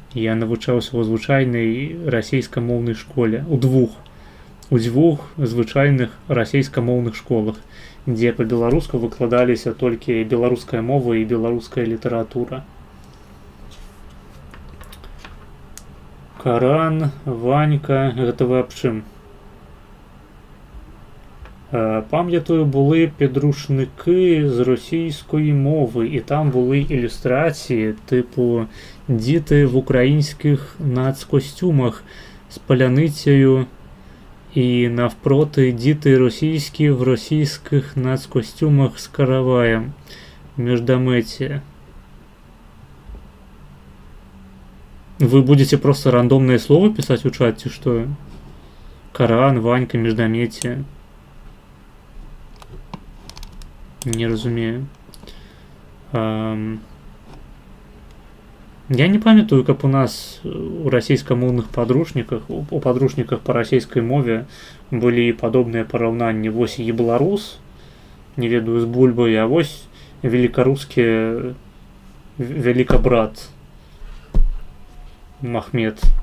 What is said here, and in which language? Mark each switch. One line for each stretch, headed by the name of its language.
Belarusian: Я навучаўся ў звычайнай расейскамоўнай школе, у дзвюх звычайных расейскамоўных школах, дзе па-беларуску выкладаліся толькі беларуская мова і беларуская літаратура. Каран, Ванька, гэта вы аб чым?
Ukrainian: Пам'ятаю, були підручники з російської мови, і там були ілюстрації, типу діти в українських нацкостюмах з паляницею, і навпроти діти російські в російських нацкостюмах з караваєм.
Russian: Междометие. Вы будете просто рандомное слово писать в чате, что? Коран, Ванька, междометие.
Belarusian: Не разумею. Я не памятаю, как у нас у расійскамоўных падручніках, у падручніках по расійскай мове былі падобныя параўнанні. Вось і беларус, не ведаю, з бульбай, а вось
Russian: великорусский великобрат Махмед.